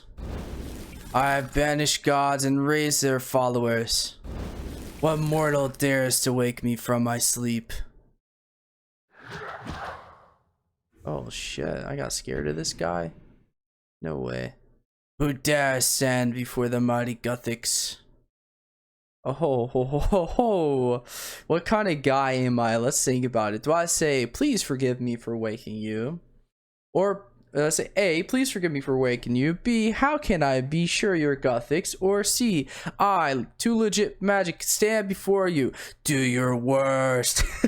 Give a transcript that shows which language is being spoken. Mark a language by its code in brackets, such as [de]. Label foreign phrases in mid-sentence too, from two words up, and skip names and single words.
[en] I have banished gods and raised their followers. What mortal dares to wake me from my sleep? Oh shit, I got scared of this guy? No way. Who dares stand before the mighty Gothics? Oh, ho, ho, ho, ho. What kind of guy am I? Let's think about it. Do I say, please forgive me for waking you? Or say, A, please forgive me for waking you. B, how can I be sure you're Gothics? Or C, I, too legit magic, stand before you. Do your worst.